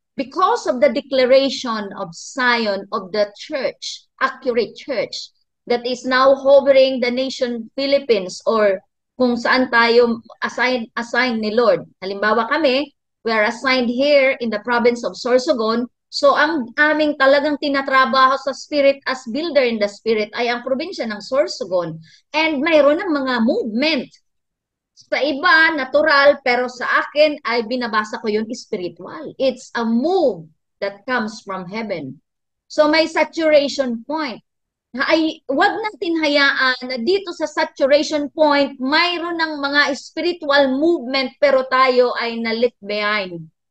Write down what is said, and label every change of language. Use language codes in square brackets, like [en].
[en] Because of the declaration of Zion of the church, accurate church, that is now hovering the nation Philippines or [tl] kung saan tayo [en] assigned ni Lord. [tl] Halimbawa kami, [en] we are assigned here in the province of Sorsogon. [tl] So ang aming talagang tinatrabaho sa spirit [en] as builder in the spirit [tl] ay ang probinsya ng Sorsogon. And mayroon ng mga movement. Sa iba, natural, pero sa akin ay binabasa ko yun spiritual. [en] It's a move that comes from heaven. So may saturation point. [tl] ay wag natin hayaan na dito sa saturation point, mayroon ng mga spiritual movement pero tayo ay na-left behind.